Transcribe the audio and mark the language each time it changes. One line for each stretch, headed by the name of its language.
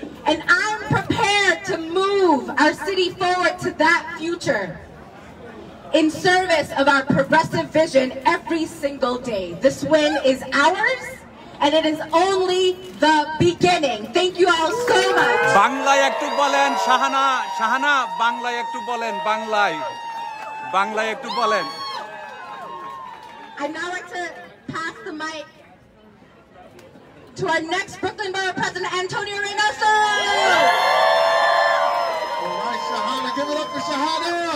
English: And I'm prepared to move our city forward to that future in service of our progressive vision every single day. This win is ours, and it is only the beginning. Thank you all so much.
Bangla: বাংলায় একটু বলেন শাহানা শাহানা বাংলায় একটু বলেন বাংলায় একটু বলেন
English: I'd now like to pass the mic to our next Brooklyn Borough President, Antonio Reynoso. All right, Shahana, give it up for Shahana.